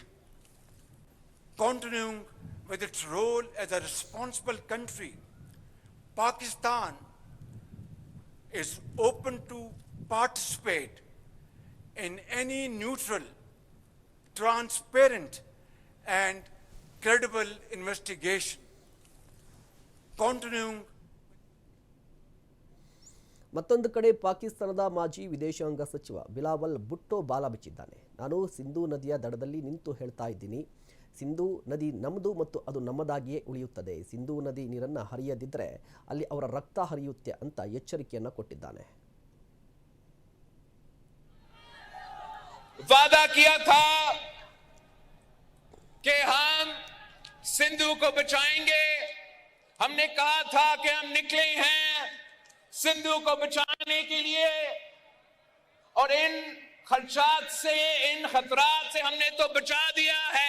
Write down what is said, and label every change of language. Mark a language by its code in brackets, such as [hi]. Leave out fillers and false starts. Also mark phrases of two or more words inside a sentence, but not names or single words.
[en] Continuing with its role as a responsible country, Pakistan is open to participate in any neutral, transparent, and credible investigation. Continuing. [kn] ಮತ್ತೊಂದು ಕಡೆ ಪಾಕಿಸ್ತಾನದ ಮಾಜಿ ವಿದೇಶಾಂಗ ಸಚಿವ ಬಿಲಾವಲ್ ಭುಟ್ಟೋ ಬಾಲ ಬಿಚ್ಚಿದ್ದಾನೆ. ನಾನು ಸಿಂಧೂ ನದಿಯ ದಡದಲ್ಲಿ ನಿಂತು ಹೇಳ್ತಾ ಇದ್ದೀನಿ, ಸಿಂಧೂ ನದಿ ನಮ್ಮದು ಮತ್ತು ಅದು ನಮ್ಮದಾಗಿಯೇ ಉಳಿಯುತ್ತದೆ. ಸಿಂಧೂ ನದಿ ನೀರನ್ನು ಹರಿಯದಿದ್ದರೆ ಅಲ್ಲಿ ಅವರ ರಕ್ತ ಹರಿಯುತ್ತೆ ಅಂತ ಎಚ್ಚರಿಕೆಯನ್ನು ಕೊಟ್ಟಿದ್ದಾನೆ. [ur] وعدہ کیا تھا کہ ہم سندھ کو بچائیں گے. ہم نے کہا تھا کہ ہم نکلے ہیں سندھ کو بچانے کے لیے، اور ان خدشات سے، ان خطرات سے ہم نے تو بچا دیا ہے.